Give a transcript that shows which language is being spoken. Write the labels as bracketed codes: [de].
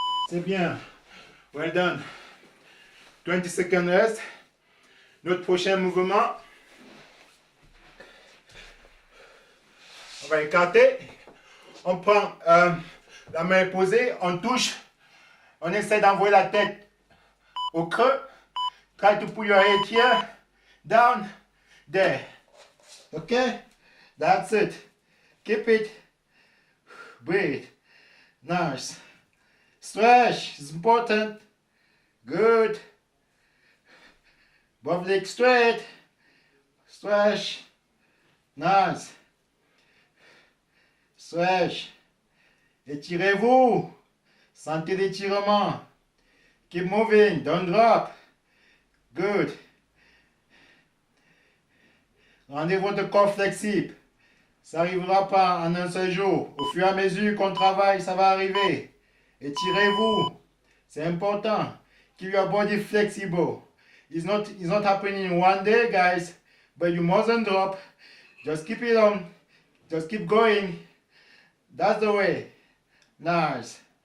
[fr] C'est bien. [en] Well done. 20 seconds rest. [fr] Notre prochain mouvement. On va écarter. On prend la main posée. On touche. On essaie d'envoyer la tête au creux. [en] Try to put your head here. Down. There. Okay? That's it. Keep it. Breathe. Nice. Stretch is important. Good. Both legs straight. Stretch. Nice. Stretch. [fr] Étirez-vous. Sentez l'étirement. [en] Keep moving. Don't drop. Good. [fr] Rendez votre corps flexible. Ça n'arrivera pas en un seul jour. Au fur et à mesure qu'on travaille, ça va arriver. Étirez-vous. C'est important. [en] Keep your body flexible. It's not happening in one day, guys. But you mustn't drop. Just keep it on. Just keep going. That's the way. Nice.